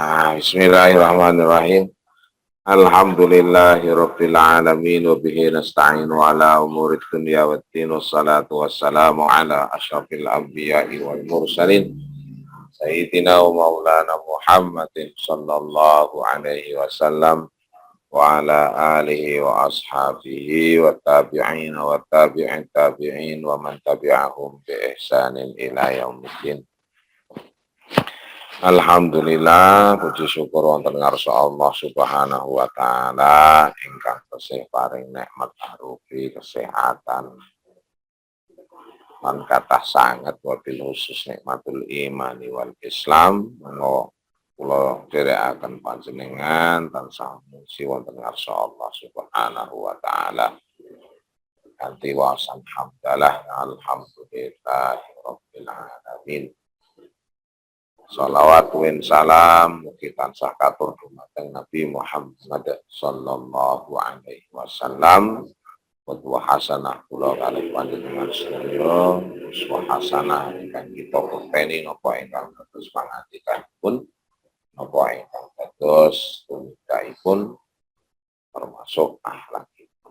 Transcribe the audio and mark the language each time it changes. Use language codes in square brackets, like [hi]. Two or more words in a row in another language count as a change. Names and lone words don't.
[ar] بسم الله الرحمن الرحيم. الحمد لله رب العالمين وبه نستعين على أمور الدنيا والدين والصلاة والسلام على أشرف الأنبياء والمرسلين سيدنا ومولانا محمد صلى الله عليه وسلم وعلى آله وأصحابه والتابعين وتابعي التابعين ومن تبعهم بإحسان إلى يوم الدين. [jv] Alhamdulillah, puji syukur wonten ngarsa Allah [ar] سبحانه وتعالى [jv] ingkang tasih paring nikmat arupi kesehatan lan kathah sanget [ar] وبالخصوص نعمة الإيمان والإسلام [jv] menawa kula dherekaken panjenengan tansah muji wonten ngarsa Allah [ar] سبحانه وتعالى [jv] kanthi waosan hamdalah [ar] الحمد لله رب العالمين. صلوات وسلام [jv] mugi tansah katur dumateng Nabi Muhammad [ar] صلى الله عليه وسلم. قدوة حسنة [jv] kula kalih panjenengan sedaya, [ar] أسوة حسنة [jv] ingkang kita pepeni napa ingkang dados pangandikanipun, napa ingkang dados tumindaipun termasuk akhlakipun.